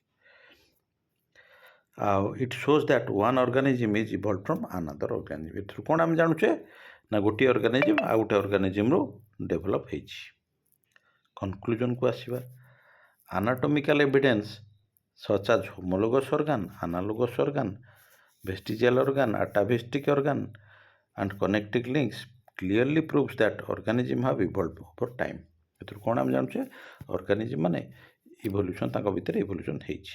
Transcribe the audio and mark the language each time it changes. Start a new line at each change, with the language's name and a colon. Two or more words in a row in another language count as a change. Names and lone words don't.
English: ଆଉ it shows that one organism is evolve from another organism.
Odia: ଏଥିରୁ କ'ଣ ଆମେ ଜାଣୁଛେ ନା ଗୋଟିଏ ଅର୍ଗାନିଜିମ୍ ଆଉ ଗୋଟେ ଅର୍ଗାନିଜିମ୍ରୁ ଡେଭଲପ୍ ହେଇଛି। କନକ୍ଲୁଜନକୁ ଆସିବା।
English: anatomical evidence such as homologous organ, analogous organ, vestigial organ, atavistic organ and connecting links clearly proves that organism have evolved over time।
Odia: ଏଥିରୁ କ'ଣ ଆମେ ଜାଣୁଛେ? ଅର୍ଗାନିଜିମ୍ ମାନେ ଇଭଲ୍ୟୁସନ୍, ତାଙ୍କ ଭିତରେ ଇଭଲ୍ୟୁସନ୍ ହେଇଛି।